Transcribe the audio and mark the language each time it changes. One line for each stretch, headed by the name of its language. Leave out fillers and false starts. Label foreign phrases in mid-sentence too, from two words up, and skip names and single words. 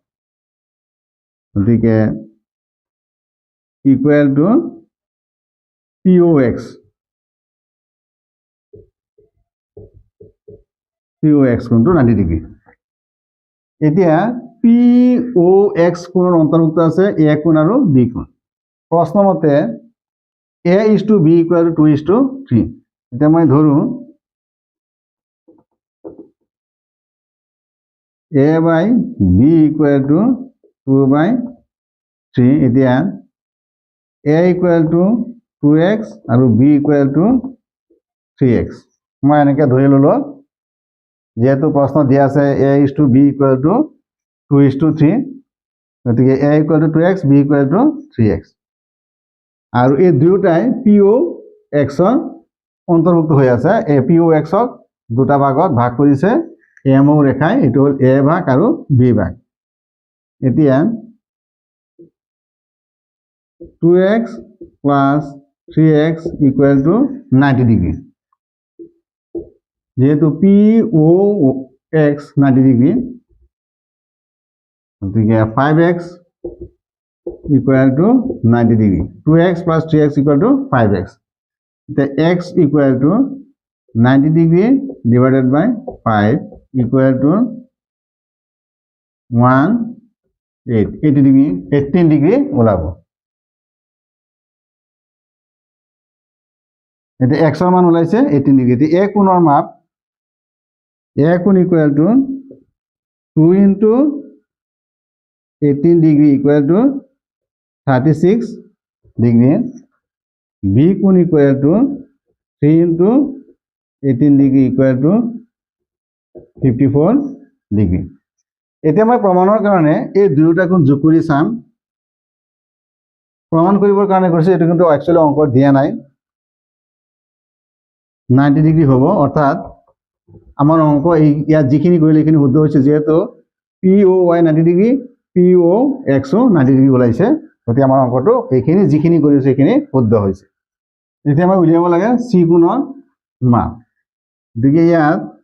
Assamese: গতিকে
English: equal to
Assamese: POX কোণটো 90 ডিগ্ৰী। এতিয়া POX কোণৰ অন্তৰ্ভুক্ত আছে A কোণ আৰু B কোণ। প্ৰশ্নমতে A/B
English: equal to
Assamese: 2:3। এতিয়া মই ধৰোঁ A/B
English: equal to
Assamese: 2/3। এতিয়া A
English: equal to
Assamese: 2x আৰু B
English: equal to
Assamese: 3x। মই এনেকৈ ধৰি ল'লোঁ, যেহেতু প্ৰশ্ন দিয়া আছে A/B
English: equal to
Assamese: 2:3, গতিকে A
English: equal to
Assamese: 2x, B
English: equal to
Assamese: 3x। আৰু এই দুয়োটাই POXৰ অন্তৰ্ভুক্ত হৈ আছে এই পি অ' এক্সক দুটা ভাগত ভাগ কৰিছে এম অ' ৰেখাই এইটো হ'ল এ ভাগ আৰু বি ভাগ এতিয়া
English: 2x plus 3x equal to 90 degree
Assamese: যেহেতু পি অ' এক্স 90 ডিগ্ৰী
English: গতিকে 5x equal to 90 degree 2x plus 3x equal to 5x the x equal to 90 degree divided by 5 equal to 80 degree 18 degree ওলাব
Assamese: এটা x এর মান ওলাইছে 18 ডিগ্রি এ কোণৰ মাপ এ কোণ
English: equal to 2 into 18 degree equal to 36 degree b
Assamese: কোণ
English: equal to 3 into 18 degree equal to 54 degree
Assamese: এতিয়া মই প্ৰমাণৰ কাৰণে এই দুয়োটা কোণ যোগ কৰি চাম প্ৰমাণ কৰিবৰ কাৰণে কৈছে এটো কিন্তু একচুয়ালি অংক দিয়া নাই 90 ডিগ্ৰী হ'ব অৰ্থাৎ আমাৰ অংক ইয়াত যিখিনি কৰিলে এইখিনি শুদ্ধ হৈছে যেহেতু পি অ' ৱাই 90 ডিগ্ৰী পি অ' এক্স 90 ডিগ্ৰী ওলাইছে গতিকে আমাৰ অংকটো এইখিনি যিখিনি কৰিছে এইখিনি শুদ্ধ হৈছে এতিয়া মই উলিয়াব লাগে চি কোণৰ মান গতিকে ইয়াত